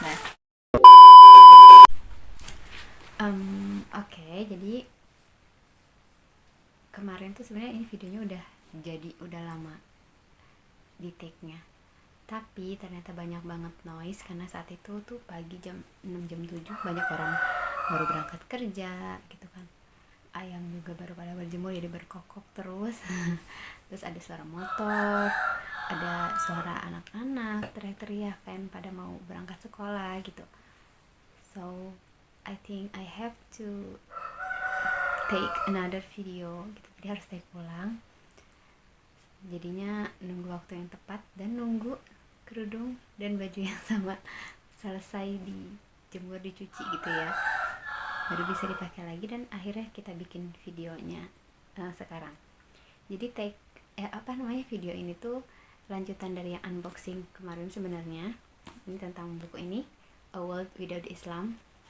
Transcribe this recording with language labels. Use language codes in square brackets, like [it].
[id] Nah, oke, jadi kemarin tuh sebenarnya ini videonya udah lama di take-nya, tapi ternyata banyak banget noise karena saat itu tuh pagi jam 6 jam 7 banyak orang baru berangkat kerja gitu kan. Ayam juga baru pada berjemur jadi berkokok terus. Terus ada suara motor, ada suara anak-anak teriak-teriak kan pada mau berangkat sekolah gitu. [en] So I think I have to take another video [id] gitu, jadi harus take pulang. Jadinya nunggu waktu yang tepat dan nunggu kerudung dan baju yang sama selesai dijemur, dicuci gitu ya, baru bisa dipakai lagi. Dan akhirnya kita bikin videonya sekarang. Jadi video ini tuh lanjutan dari yang unboxing kemarin sebenarnya. Ini tentang buku ini, A World Without Islam.